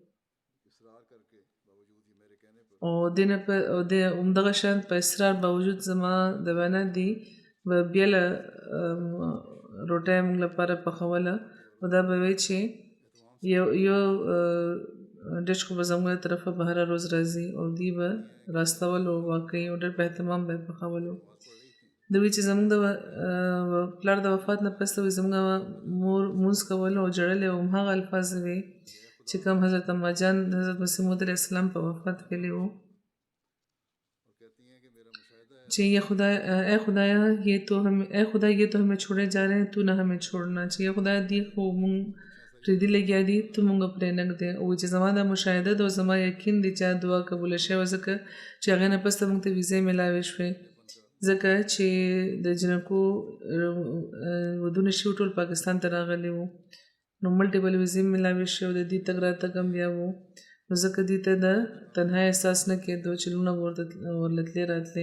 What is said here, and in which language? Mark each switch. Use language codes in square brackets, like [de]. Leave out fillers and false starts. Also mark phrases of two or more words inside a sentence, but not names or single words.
[ps] او د همدغه شان په اصرار باوجود زما د وینا دی به بیله روټۍ موږ لپاره پخوله، او دا به وایي چې یو ډش خو به زموږ طرفه به هره روز راځي او دوی به راستول او واقعي او ډېر په اهتمام به یې پخولو. د وایي چې زموږ د پلار د وفات نه پس وایي زموږ مور مونځ کولو او ژړلې او همهغه الفاظ وې چې کوم حضرت اما جان حضرت مسیح موعود [ar] علیه السلام [ps] په وفات ویلي وو چې [ur] اے خدایا یہ تو ہمیں چھوڑے جا رہے ہیں، تو نہ ہمیں چھوڑنا. [ps] چې یا خدای دی خو مونږ پرېږدي لګیا دي، ته مونږ پرې نه ږدې. او چې زما دا مشاهده ده او زما یقین دی چې دعا قبوله شوې، ځکه چې هغې نه پس ته مونږ ته ویزې میلاوې شوې، ځکه چې د جنکو ودونه شوي ټول پاکستان ته راغلي وو، نو ملټیپل ویزې میلاوې شوې او د دوی تګ راتګ هم بیا وو، نو ځکه دوی ته د تنهایي احساس نه کېدو چې لوڼه به ورله تلې راتلې.